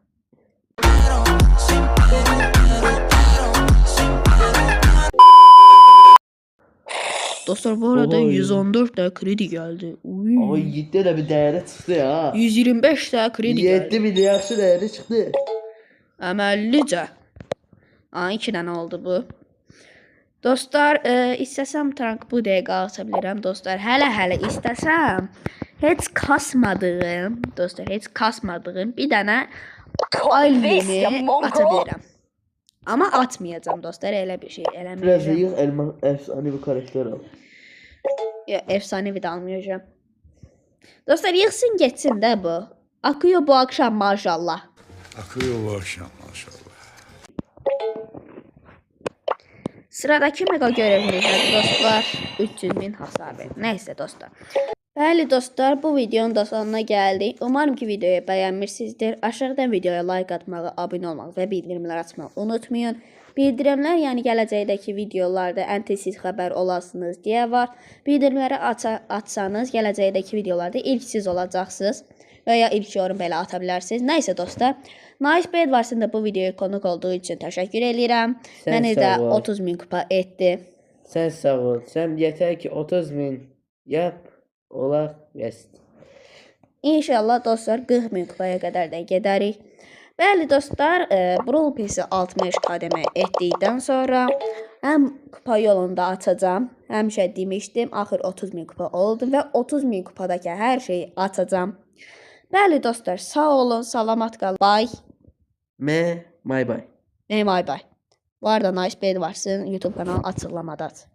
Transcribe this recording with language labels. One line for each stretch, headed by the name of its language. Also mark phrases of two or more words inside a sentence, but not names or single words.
Turkish: Dostlar bu arada Oy. 114 de kredi geldi. Uy. Ay gitti de bir değeri çıktı ya. 125 de kredi geldi. 7 milyarşı değeri çıktı.
Azerbaijani: Əməllicə. 2 dənə oldu bu. Dostlar, istəsəm trank bu dəqiqə aça bilərəm dostlar. Hələ istəsəm heç kasmadığım, dostlar, heç kasmadığım bir dənə Alvini ata bilirəm. Amma atmayacağım dostlar, elə bir şey Biraz eləməyəcəm. yığ elma efsane bir karakter al. Efsanevi də almayacağım. Dostlar, yığsın getsin də bu.
Turkish: Akıyor bu akşam maşallah. Akıyor bu akşam maşallah.
Azerbaijani: Sıradakı mega görevimizdə dostlar 300.000 hasar verir. Nəysə dostlar. Bəli dostlar, bu videonun da sonuna gəldik. Umarım ki videoyu bəyənmirsinizdir. Aşağıdan videoya like atmağı, abunə olmağı və bildirimləri açmağı unutmayın. Bildirimlər, yəni gələcəkdəki videolarda ən tez xəbər olasınız deyə var. Bildirimləri atsanız gələcəkdəki videolarda ilk siz olacaqsınız və ya ilk yorum belə ata bilərsiniz. Nəysə dostlar, Nice Bedwars'ın da bu videoya konuk olduğu üçün təşəkkür edirəm. Sən Məni sağ də ol. 30.000 kupa etdi.
Turkish: Sen sağ ol. Sen yeter ki 30.000 yap.
Azerbaijani: Olar rest. İnşallah dostlar 40.000 kupaya qədər də gedərik. Bəli dostlar, Brawl Pass'i 60 kademə etdikdən sonra həm kupa yolunda açacağam. Həmişə demişdim, axır 30.000 kupa oldu və 30.000 kupadakı hər şeyi açacağam. Bəli dostlar, sağ olun, salamat qalın. Bye.
English: Bye bye. Bye bye.
Azerbaijani: Bu arada Nice Bedwars'ın YouTube kanalı açıqlamadadır.